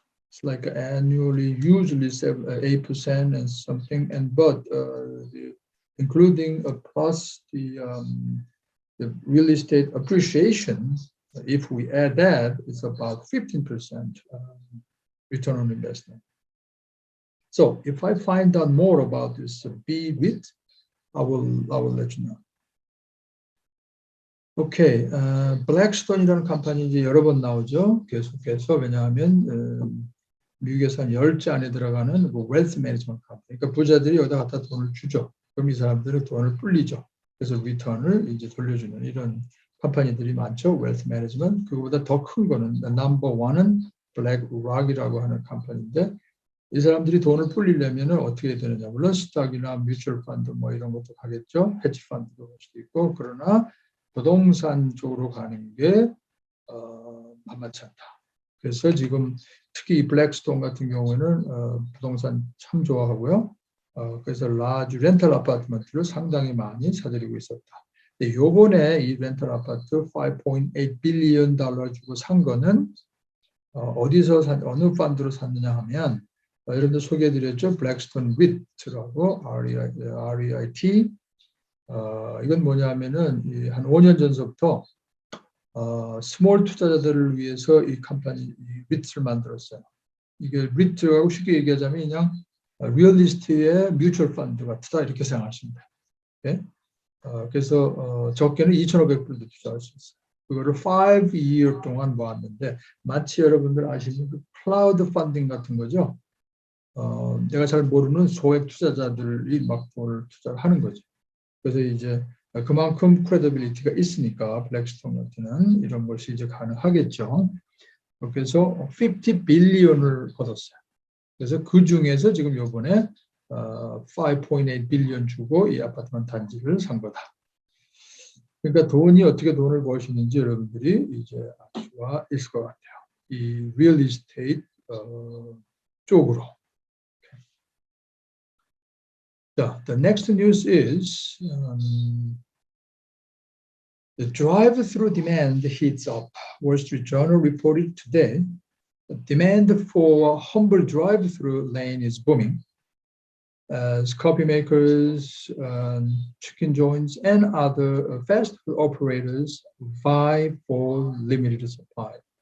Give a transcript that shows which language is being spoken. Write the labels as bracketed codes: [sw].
[en] It's like annually, usually 8% and something, but including plus the real estate appreciation. If we add that, it's about 15% return on investment. So if I find out more about this REIT, I will let you know. [ko] 오케이, 블랙스톤이라는 컴퍼니 이제 여러 번 나오죠. 계속해서. 왜냐하면 미국에서 한 10개 안에 들어가는 웰스 매니지먼트 컴퍼니. 그러니까 부자들이 여기다 갖다 돈을 주죠. 그럼 이 사람들은 돈을 불리죠. 그래서 리턴을 이제 돌려주는 이런 컴퍼니들이 많죠. 웰스 매니지먼트. 그거보다 더 큰 거는 넘버 1은 블랙락이라고 하는 컴퍼니인데, 이 사람들이 돈을 불리려면 어떻게 해야 되느냐. 물론 스탁이나 뮤추얼 펀드 뭐 이런 것도 가겠죠. 헤지 펀드도 갈 수도 있고. 그러나 부동산 쪽으로 가는 게 만만치 않다. 그래서 지금 특히 블랙스톤 같은 경우에는 부동산 참 좋아하고요. 그래서 라지 렌탈 아파트먼트를 상당히 많이 사들이고 있었다. 근데 요번에 이 렌탈 아파트 $5.8 billion 주고 산 거는 어디서 어느 펀드로 샀느냐 하면 여러분들 소개해드렸죠. 블랙스톤 REIT라고 REIT. 이건 뭐냐면은 한 5년 전서부터 스몰 투자자들을 위해서 이 컴퍼니 REIT를 만들었어요. 이게 REIT하고 쉽게 얘기하자면 그냥 리얼리스트의 뮤추얼 펀드 같다 이렇게 생각하시면 돼요. 네? 그래서 적게는 2,500불도 투자할 수 있어요. 그거를 5year 동안 모았는데 마치 여러분들 아시는 그 클라우드 펀딩 같은 거죠. 내가 잘 모르는 소액 투자자들이 막 돈을 투자를 하는 거죠. 그래서 이제 그만큼 크레디빌리티가 있으니까 블랙스톤 같은 이런 것이 이제 가능하겠죠. 그래서 50 빌리언을 얻었어요. 그래서 그 중에서 지금 요번에 5.8 빌리언 주고 이 아파트만 단지를 산 거다. 그러니까 어떻게 돈을 버시는지 여러분들이 이제 알 수가 있을 것 같아요. 이 리얼 이스테이트 쪽으로. [en] The next news is the drive-through demand heats up. Wall Street Journal reported today that demand for humble drive-through lane is booming as coffee makers, chicken joints, and other fast food operators vie for limited supply.